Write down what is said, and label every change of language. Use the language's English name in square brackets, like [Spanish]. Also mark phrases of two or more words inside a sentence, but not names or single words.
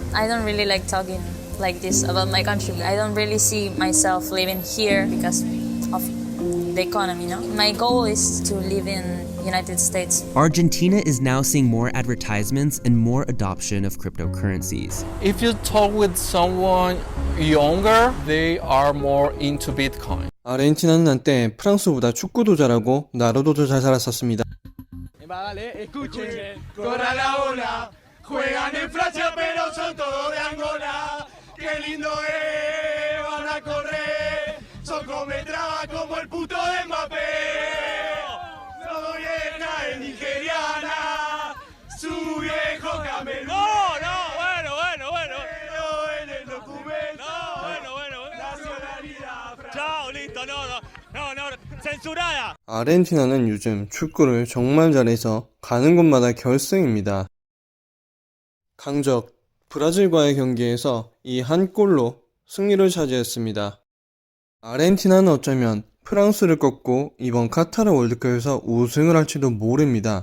[English] I don't really like talking like this about my country. I don't really see myself living here because of the economy, no? My goal is to live in United States. Argentina is now seeing more advertisements and more adoption of cryptocurrencies. If you talk with someone younger, they are more into Bitcoin. [Korean] 아르헨티나는 한때 프랑스보다 축구도 잘하고 나로도 잘 살았었습니다. [Spanish] Vale, escuchen, corra la ola, juegan en Francia pero son todos de Angola, qué lindo es, van a correr, son cometraba como el puto de Mbappé, no vieja es nigeriana, su viejo camerún. Bueno. Pero en el documento, nacionalidad. Chao, listo, no, censurada. [Korean] 아르헨티나는 요즘 축구를 정말 잘해서 가는 곳마다 결승입니다. 강적 브라질과의 경기에서 이 한 골로 승리를 차지했습니다. 아르헨티나는 어쩌면 프랑스를 꺾고 이번 카타르 월드컵에서 우승을 할지도 모릅니다.